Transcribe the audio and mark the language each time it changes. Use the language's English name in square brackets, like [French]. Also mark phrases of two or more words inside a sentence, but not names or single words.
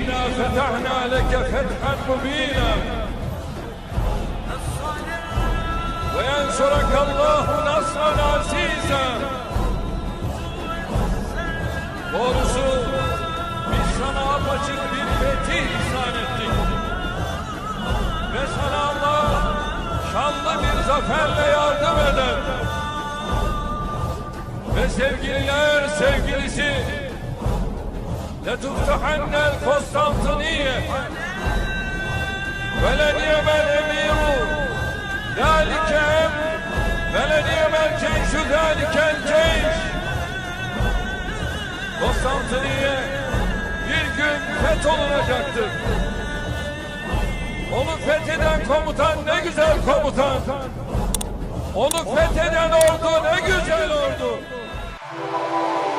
[Arabic] فتحنا لك فتحا مبينا وينصرك الله نصرا عزيزا. [Turkish] Doğrusu biz sana apaçık bir fetih ihsan ettik. Ve sana Allah şanlı bir zaferle yardım eder. Ve sevgililer sevgilisi [Arabic] لَتُفْتَحَنَّ الْقُسْطَنْطِنِيَّةَ وَلَنِعْمَ الْاَمِيرُ ذَٰلِكَ وَلَنِعْمَ الْجَيْشُ ذَٰلِكَ الْجَيْشُ. [Turkish] Konstantiniye bir gün fetholunacaktır. Onu fetheden komutan ne güzel komutan. Onu fetheden ordu ne güzel ordu.